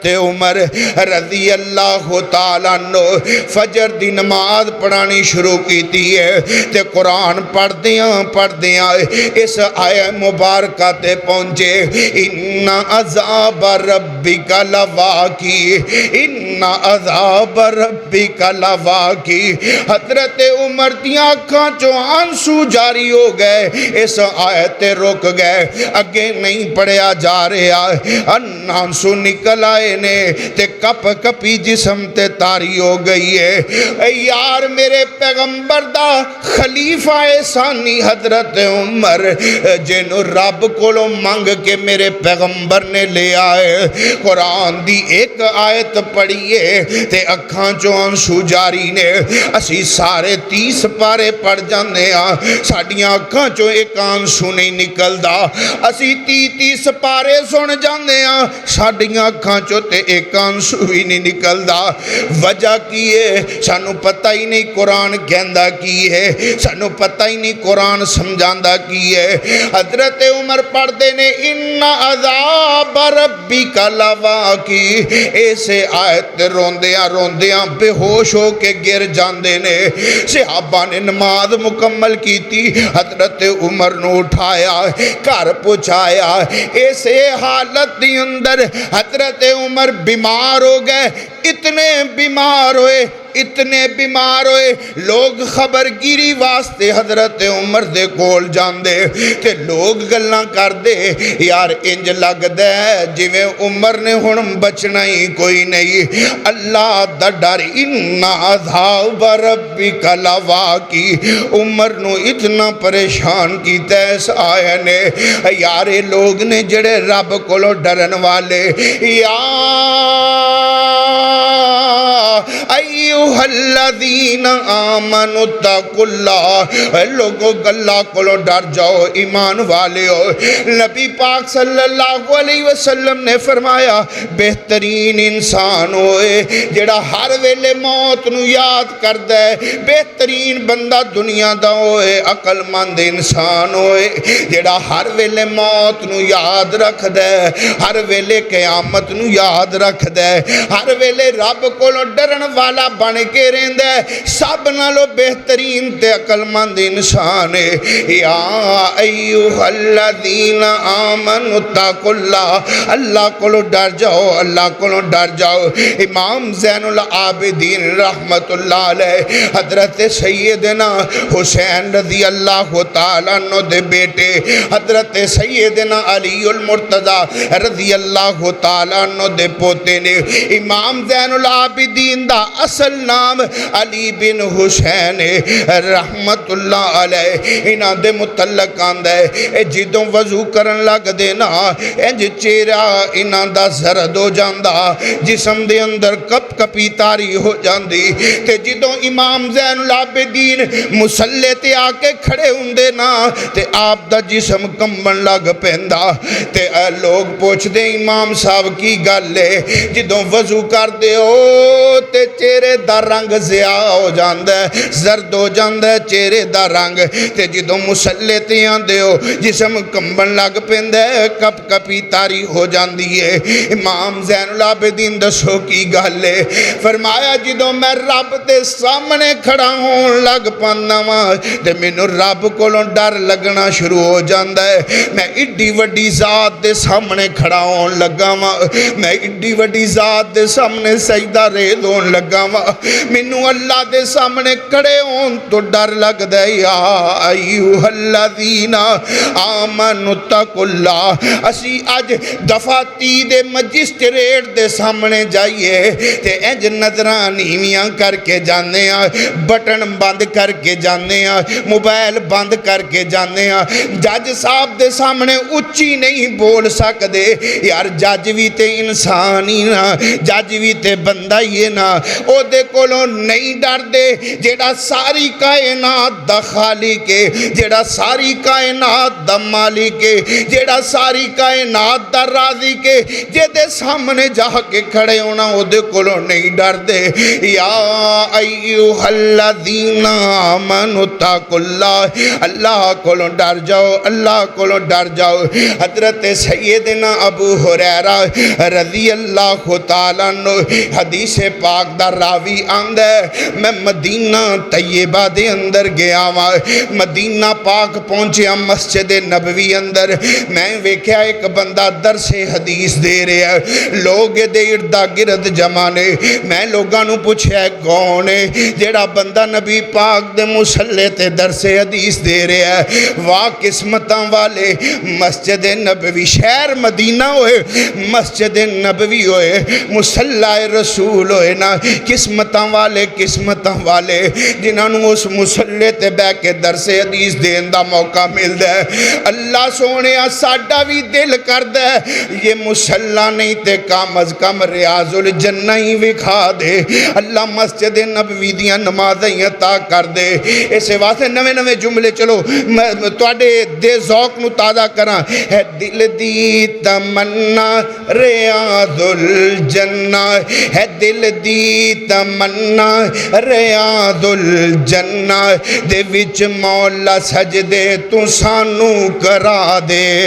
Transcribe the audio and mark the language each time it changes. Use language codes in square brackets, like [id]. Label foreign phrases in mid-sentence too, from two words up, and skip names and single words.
[pa] عمر رضی اللہ تعالیٰ عنہ فجر دی نماز پڑھانی شروع کی ہے تے قرآن پڑھ دیاں اس آیہ مبارکہ تے پہنچے [ar] ان عذاب ربک لواقع ان عذاب ربک لواقع [pa] حضرت عمر دیاں آنکھاں چو آنسو جاری ہو گئے اس آیت رک گئے اگے نہیں پڑھیا جا رہا آنسو نکل آئے نے تے کپ کپی جسم تے تاری ہو گئی ہے اے یار میرے پیغمبر دا خلیفہ ثانی حضرت عمر جنو رب کولو مانگ کے میرے پیغمبر نے لے آئے قرآن دی ایک آیت پڑھی آئیے تے اکھاں چوں آنسو جاری نے اسی سارے 30 پارے پڑھ جاندے ہاں ساڈیاں اکھاں چوں ایک آنسو نہیں نکلدا اسی 30 پارے سن جاندے ہاں ساڈیاں اکھاں چوں تے ایک آنسو بھی نہیں نکلدا وجہ کی ہے سانو پتہ ہی نہیں قرآن کہندا کی ہے سانو پتہ ہی نہیں قرآن سمجھاندا کی ہے حضرت عمر پڑھدے نے [ar] ان عذاب ربک لواقع [pa] ایسے آیت روندیاں بے ہوش ہو کے گر جاندے نے صحابہ نے نماز مکمل کی تھی حضرت عمر نو اٹھایا گھر پہنچایا ایسے حالت دی اندر حضرت عمر بیمار ہو گئے اتنے بیمار ہوئے لوگ خبرگیری واسطے حضرت عمر دے کول جاندے تے لوگ گلاں کر دے یار انج لگ دے جویں عمر نے ہن بچنا ہی کوئی نہیں اللہ دا ڈر [ar] ان عذاب ربک لواقع [pa] عمر نو اتنا پریشان کیتا اس آیا نے یار یہ لوگ نے جڑے رب کولوں ڈرن والے یا [ar] ایوہ الذین آمنوا اتقوا اللہ [pa] لوگوں اللہ کو ڈر جاؤ ایمان والے ہو نبی پاک صلی اللہ علیہ وسلم نے فرمایا بہترین انسان ہوئے جڑا ہر ویلے موت نو یاد کردہ ہے بہترین بندہ دنیا دا ہوئے عقل مند انسان ہوئے جڑا ہر ویلے موت نو یاد رکھ دے ہر ویلے قیامت نو یاد رکھ دے ہر ویلے رب کو ڈرن والا بن کے رہندا ہے سب نالوں بہترین تے عقل مند انسان ہے یا [ar] ایھا الذین آمنوا اتقوا اللہ [pa] اللہ کو ڈر جاؤ اللہ کو ڈر جاؤ امام زین العابدین رحمت اللہ علیہ حضرت سیدنا حسین رضی اللہ تعالیٰ عنہ دے بیٹے حضرت سیدنا علی المرتضی رضی اللہ تعالیٰ عنہ دے پوتے نے امام زین العابدین دا اصل نام علی بن حسین رحمت اللہ علیہ انہاں دے متعلق آندا ہے جدوں وضو کرن لگ دینا انج چہرہ انہاں دا زرد ہو جاندا جسم دے اندر کپ کپی تاری ہو جاندی تے جدوں امام زین العابدین مصلی تے آ کے کھڑے ہوندے نا تے آپ دا جسم کمبن لگ پیندا تے لوگ پوچھ دے امام صاحب کی گل ہے جدوں وضو کر دے ہو تے چہرے دا رنگ زیاہ ہو جاندہ ہے زرد ہو جاندہ ہے چہرے دا رنگ تے جدوں مصلی تے آندے ہو جسم کمبن لگ پیندہ ہے کپ کپی تاری ہو جاندی ہے امام زین العابدین دسو کی گل ہے فرمایا جدوں میں رب دے سامنے کھڑا ہون لگ پانا وا تے مینوں رب کولوں ڈر لگنا شروع ہو جاندہ ہے میں ایڈی وڈی ذات دے سامنے کھڑا ہون لگا وا میں ایڈی وڈی ذات دے سامنے سجدہ ریز ہون لگا وا مینوں اللہ دے سامنے کھڑے ہون تو ڈر لگ دے [ar] یا ایھا الذین آمنوا اتقوا اللہ [pa] اسی اج دفاتی دے مجسٹریٹ دے سامنے جائیے تے انج نظراں نیویاں کر کے جانے ہاں بٹن بند کر کے جانے ہاں موبائل بند کر کے جانے ہاں جج صاحب دے سامنے اچھی نہیں بول سکدے یار جج بھی تے انسان ہی نا جج بھی تے بندہ ہی نا او دے کولوں نہیں ڈر دے جیڑا ساری کائنات دا خالق ہے جیڑا ساری کائنات دا مالک ہے جیڑا ساری کائنات دا رازق ہے جے دے سامنے جا کے کھڑے ہونا او دے کولوں نہیں ڈر دے یا [ar] ایھا الذین آمنوا اتقوا اللہ [pa] اللہ کولوں ڈر جاؤ اللہ کولوں ڈر جاؤ حضرت سیدنا ابو ہریرہ رضی اللہ تعالیٰ عنہ حدیث پاک دا راوی آندہ ہے میں مدینہ طیبہ دے اندر گیا ہوا مدینہ پاک پہنچیا مسجد نبوی اندر میں ویکھیا ایک بندہ درس حدیث دے رہا ہے لوگ دے اردہ گرد جمانے میں لوگاں نو پوچھیا ہے کون ہے جیڑا بندہ نبی پاک دے مصلی تے درس حدیث دے رہا ہے واہ قسمتاں والے مسجد نبوی شہر مدینہ ہوئے مسجد نبوی ہوئے مصلی رسول ہوئے نا قسمتاں والے نے جنہاں نوں اس مسلے تے بہ کے درس حدیث دین دا موقع ملدا ہے اللہ سونے ساڈا بھی دل کردا ہے یہ مسلح نہیں تے کم از کم ریاض الجنہ ہی وکھا دے اللہ مسجد نبوی دیاں نمازاں عطا کر دے اس واسطے نویں نویں جملے چلو تواڈے دے ذوق نو تازہ کراں ہے دل دی تمنا ریاض الجنہ ہے دل دی تمنا ریاض الجنہ دے وچ مولا سجدے تو سانو کرا دے